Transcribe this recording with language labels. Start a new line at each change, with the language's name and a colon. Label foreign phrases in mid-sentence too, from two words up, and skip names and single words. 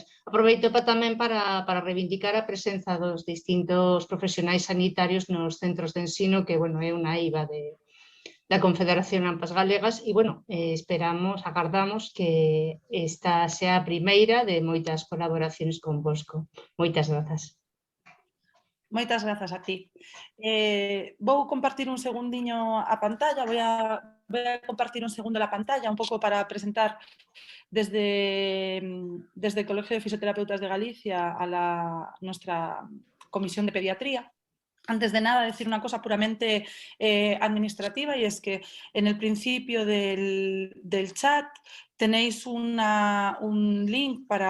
Galician: Aproveito tamén para reivindicar a presenza dos distintos profesionais sanitarios nos centros de ensino, que, é unha eiva da Confederación AMPAs Galegas e, agardamos que esta sea a primeira de moitas colaboracións convosco. Moitas grazas. Moitas grazas a ti. Vou compartir un segundiño a pantalla,
Spanish: voy a compartir un segundo
Galician: a pantalla un pouco
Spanish: para presentar desde el Colegio de Fisioterapeutas de Galicia a nuestra comisión de pediatría. Antes de nada, decir una cosa puramente administrativa, y es que en el principio del chat tenéis un link para